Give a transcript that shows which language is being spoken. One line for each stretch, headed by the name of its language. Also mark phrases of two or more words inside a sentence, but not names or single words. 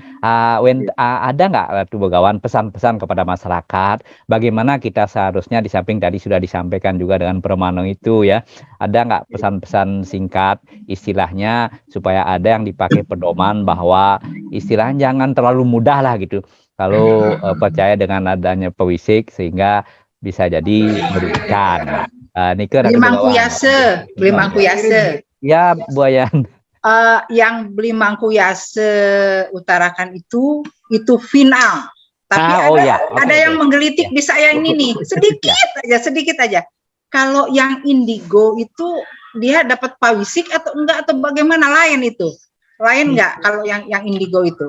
Indonesian: Ada nggak Ratu Begawan pesan-pesan kepada masyarakat bagaimana kita seharusnya, di samping tadi sudah disampaikan juga dengan Permano itu ya, ada nggak pesan-pesan singkat istilahnya supaya ada yang dipakai pedoman bahwa istilahnya jangan terlalu mudah lah gitu kalau percaya dengan adanya pewisik sehingga bisa jadi merugikan. Beli mangku yase. Ya, Bu Ayan. Yang Beli mangku yase utarakan itu final. Tapi ada yang menggelitik di saya ini nih, sedikit aja. Kalau yang indigo itu dia dapat pawisik atau enggak, atau bagaimana, lain itu? Lain nggak kalau yang indigo itu?